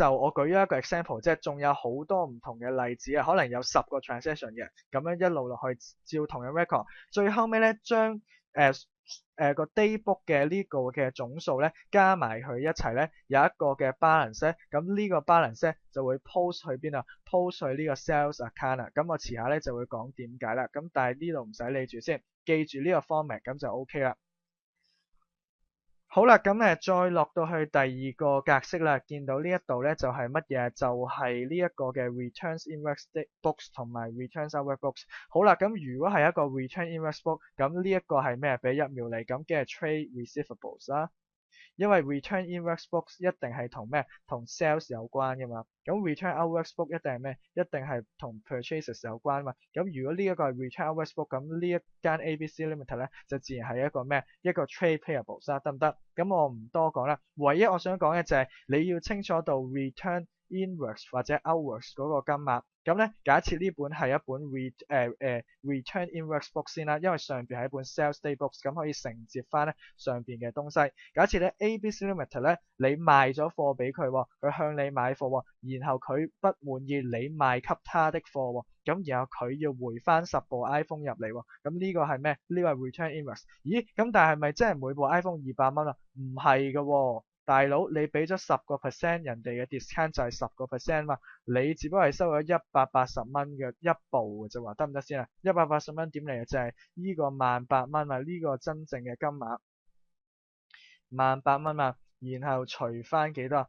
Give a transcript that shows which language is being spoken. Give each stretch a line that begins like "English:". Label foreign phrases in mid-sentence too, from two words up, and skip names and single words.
Cantonese: 就我舉咗一個 example，即係仲有好多唔同嘅例子啊，可能有10個 transaction 嘅，咁樣一路落去照同樣 record，最後尾咧將個
English: day book
Cantonese: 嘅呢個嘅總數咧加埋佢一齊咧有一個嘅 balance 咧，咁呢個 balance 咧就會 post 去邊啊？post 去呢個
English: sales account
Cantonese: 啊，咁我遲下咧就會講點解啦，咁但係呢度唔使理住先，記住呢個 format 咁就 OK 啦。好啦，咁再落到去第二個格式啦，見到呢一度咧就係乜嘢？就係呢一個嘅
English: returns inwards books
Cantonese: 同埋
English: returns outwards books。
Cantonese: 好啦，咁如果係一個
English: return inwards book，
Cantonese: 咁呢一個係咩？俾1秒你，咁嘅係
English: trade receivables
Cantonese: 啦。因為
English: return inwards books
Cantonese: 一定係同咩？同 sales 有關嘅嘛。咁
English: return outwards book
Cantonese: 一定係咩？一定係同 purchases 有關嘛。咁如果呢一個係
English: return outwards book，
Cantonese: 咁呢一間 ABC Limited 咧就自然係一個咩？一個
English: trade payables
Cantonese: 啦，得唔得？咁我唔多講啦。唯一我想講嘅就係你要清楚到
English: return inwards
Cantonese: 或者 outwards 嗰個金額。咁咧，假設呢本係一本
English: return inwards book
Cantonese: 先啦，因為上邊係一本
English: sales day books，
Cantonese: 咁可以承接翻咧上邊嘅東西。假設咧 ABC Limited 咧，你賣咗貨俾佢，佢向你買貨，然後佢不滿意你賣給他的貨，咁然後佢要回翻10部 iPhone 入嚟，咁呢個係咩？呢個係
English: return inwards。
Cantonese: 咦，咁但係咪真係每部 iPhone 200蚊啊？唔係㗎。大佬，你俾咗10%，人哋嘅 discount 就係10%嘛，你只不過係收咗180蚊嘅一部嘅啫喎，得唔得先啊？180蚊點嚟啊？就係呢個18000蚊嘛，呢個真正嘅金額18000蚊嘛，然後除翻幾多？